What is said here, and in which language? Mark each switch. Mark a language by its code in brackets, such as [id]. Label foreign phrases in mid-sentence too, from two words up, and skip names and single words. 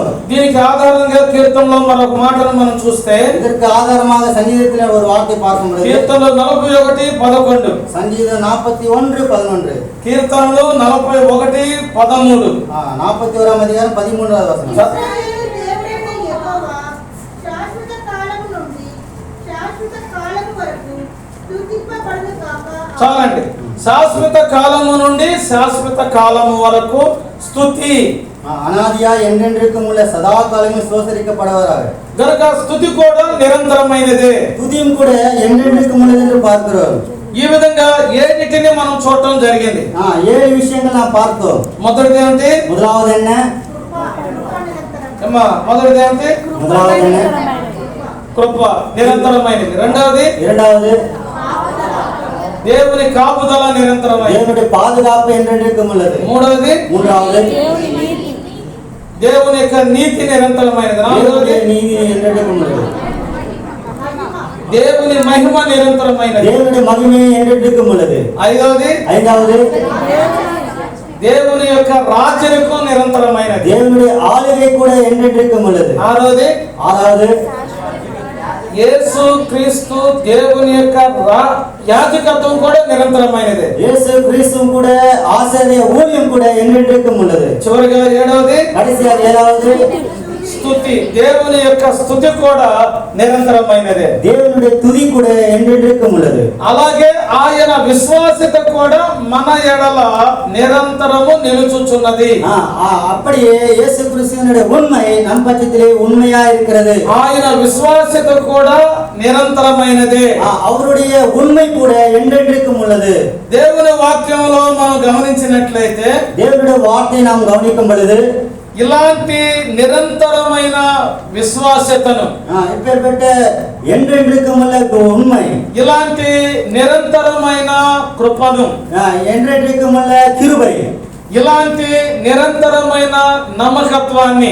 [te] దీనికి ఆధారంగా కీర్తనలో మరొక మాటను మనం చూస్తే [ta] இதற்கு ஆதாரமாக சங்கீதத்தில் ஒரு வார்த்தை பார்க்கும் பொழுது [te] కీర్తనలు 41:11 [ta] சங்கீதம் 41:11 [te] కీర్తనలు 41:13 [ta] 41ஆம் அதிகாரம் 13வது வசனம். [te] ఇశ్రాయేలు దేవుడైన యెహోవా శాశ్వత కాలము నుండి శాశ్వత కాలము వరకు స్తుతింపబడును గాక. చాలండి. శాశ్వత కాలము నుండి శాశ్వత కాలము వరకు స్తుతి. [ta] அனாதியா என்றென்றைக்கும் உள்ள சதா காலமும் ஸ்தோத்தரிக்கப்படுவாராக. [te] గనుక స్తుతి కూడా నిరంతరమైనదే. [ta] துதியும் கூட என்றென்றைக்கும் உள்ளது என்று பார்க்கிறோம். [te] ఈ విధంగా ఏడిటిని మనం చూడటం జరిగింది. [ta] 7 விஷயங்கள் நாம் பார்த்தோம். [te] మొదటిది ఏంటి? [ta] முதலாவது என்ன? [te] అమ్మా మొదటిది ఏంటి? [ta] முதலாவது என்ன? [te] కృప నిరంతరమైనది. రెండవది [ta] இரண்டாவது [te] దేవుని కాపుదల నిరంతరమైనది. [ta] தேவனுடைய பாதுகாப்பு என்றென்றைக்கும் உள்ளது. [te] మూడవది [ta] மூன்றாவது [te] దేవుని యొక్క నీతి నిరంతరమైనది. నాలుగవది [ta] தேவனுடைய நீதி என்றென்றைக்கும் உள்ளது. [te] దేవుని మహిమ నిరంతరమైనది. [ta] தேவனுடைய மகிமை என்றென்றைக்கும் உள்ளது. [te] ఐదవది [ta] ஐந்தாவது [te] దేవుని యొక్క రాజ్యము నిరంతరమైనది. [ta] தேவனுடைய ஆளுகை கூட என்றென்றைக்கும் உள்ளது. [te] ఆరవది [ta] ஆறாவது [te] యేసు క్రీస్తు దేవుని యొక్క యాజకత్వం కూడా నిరంతరమైనది. [ta] இயேசு கிறிஸ்துவும் கூட ஆசாரிய ஊழியம் கூட என்றென்றைக்கும் உள்ளது. [te] చివరిగా ఏడవది [ta] கடைசியாக ஏழாவது [te] స్తుతి. దేవుని యొక్క స్తుతి కూడా నిరంతరమైనది. [ta] தேவனுடைய துதி கூட என்றென்றைக்கும் உள்ளது. [te] అలాగే ఆయన విశ్వాసత కూడా మన ఎడల నిరంతరము నిలుచుచున్నది. [ta] அப்படியே இயேசு கிறிஸ்துவினுடைய உண்மை நம் பட்சத்திலே உண்மையா இருக்கிறது. [te] ఆయన విశ్వాసత కూడా నిరంతరమైనది. [ta] அவருடைய உண்மை கூட என்றென்றைக்கும் உள்ளது. [te] దేవుని వాక్యంలో మనం గమనించినట్లయితే [ta] தேவனுடைய வார்த்தையை நாம் கவனிக்கும் பொழுது [te] ఇలాంటి నిరంతరమైన విశ్వాసతను [ta] இப்பேற்பட்ட என்றென்றைக்கும் உள்ள உண்மை, [te] ఇలాంటి నిరంతరమైన కృపను, [ta] என்றென்றைக்கும் உள்ள கிருபை, [te] ఇలాంటి నిరంతరమైన నమ్మకత్వాన్ని,